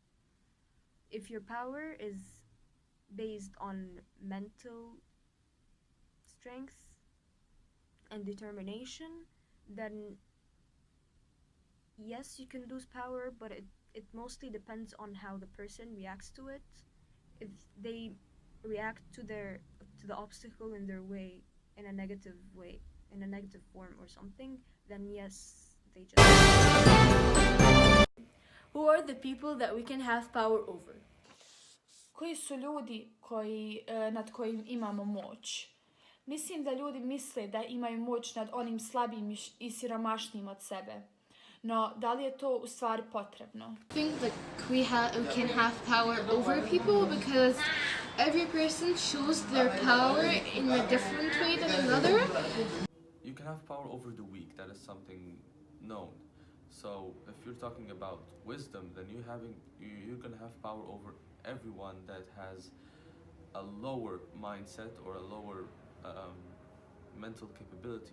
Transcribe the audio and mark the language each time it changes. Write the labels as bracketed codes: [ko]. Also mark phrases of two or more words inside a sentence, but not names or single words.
[en] If your power is based on mental strength and determination, then yes, you can lose power, but it mostly depends on how the person reacts to it. If they react to the obstacle in their way in a negative way, in a negative form or something, then yes, they just... Who are the people that we can have power over? [hr] Koji su ljudi nad kojim imamo moć? Mislim da ljudi misle da imaju moć nad onim slabijim i siromašnijim od sebe. No, da li je to u stvari potrebno? [en] I think that we can have power over people because every person shows their power in a different way than another. You can have power over the weak, that is something known. So if you're talking about wisdom, then you're gonna have power over everyone that has a lower mindset or a lower mental capability.